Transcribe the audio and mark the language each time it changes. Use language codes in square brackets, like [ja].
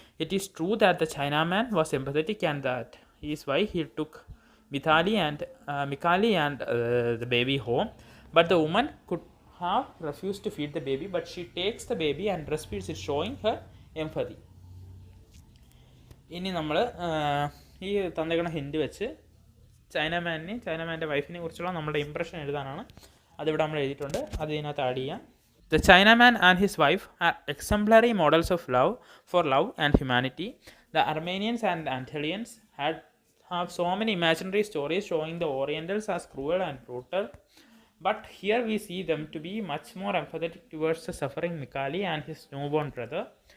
[en] It is true that the Chinaman was empathetic and that is why he took Mikali and the baby home. But the woman could have refused to feed the baby, but she takes the baby and breastfeeds it, showing her empathy. [ml] ഇനി നമ്മൾ ഈ തന്നേക്കണ hint വെച്ച് ചൈനാമാൻ്റെ വൈഫിനെ കുറിച്ചുള്ള നമ്മുടെ impression എഴുതാനാണ്. അതിവിടെ നമ്മൾ എഴുതിയിട്ടുണ്ട്, അത് ഇതിനകത്ത് ആഡ് ചെയ്യാം. [en] The Chinaman and his wife are exemplary models of love and humanity. The Armenians and Anatolians have so many imaginary stories showing the Orientals as cruel and brutal. But here we see them to be much more empathetic towards the suffering Mikali and his newborn brother.